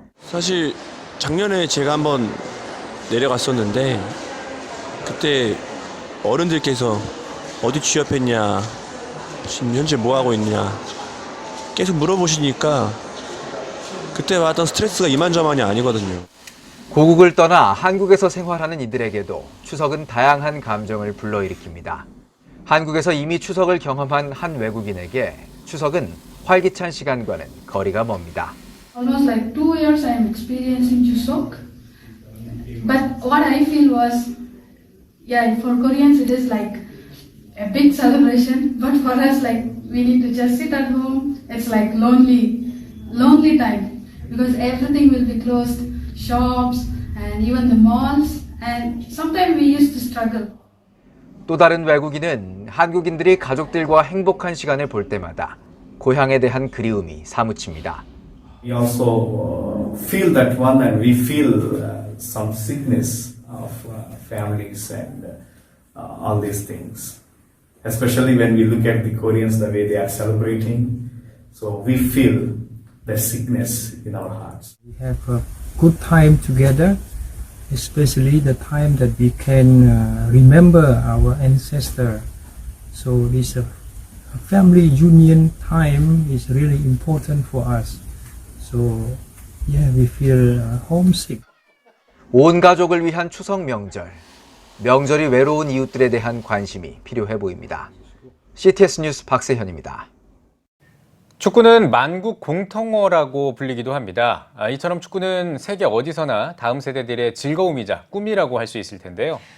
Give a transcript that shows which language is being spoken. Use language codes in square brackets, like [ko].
[ko] 사실 작년에 제가 한번 내려갔었는데 그때 어른들께서 어디 취업했냐, 지금 현재 뭐 하고 있냐 계속 물어보시니까 그때 받았던 스트레스가 이만저만이 아니거든요. 고국을 떠나 한국에서 생활하는 이들에게도 추석은 다양한 감정을 불러일으킵니다. 한국에서 이미 추석을 경험한 한 외국인에게 추석은 활기찬 시간과는 거리가 멉니다. [en] Almost like 2 years I am experiencing Chuseok. But what I feel was, yeah, for Koreans it is like a big celebration. But for us, like we need to just sit at home. It's like lonely time because everything will be closed, shops and even the malls. And sometimes we used to struggle. 또 다른 외국인은 한국인들이 가족들과 행복한 시간을 볼 때마다 고향에 대한 그리움이 사무칩니다. We also feel that one and we feel some sickness of families and all these things. Especially when we look at the Koreans, the way they are celebrating. So we feel the sickness in our hearts. We have a good time together, especially the time that we can remember our ancestor. So this family union time is really important for us. So yeah, we feel homesick. [ko] 온 가족을 위한 추석 명절. 명절이 외로운 이웃들에 대한 관심이 필요해 보입니다. CTS 뉴스 박세현입니다. 축구는 만국 공통어라고 불리기도 합니다. 이처럼 축구는 세계 어디서나 다음 세대들의 즐거움이자 꿈이라고 할 수 있을 텐데요.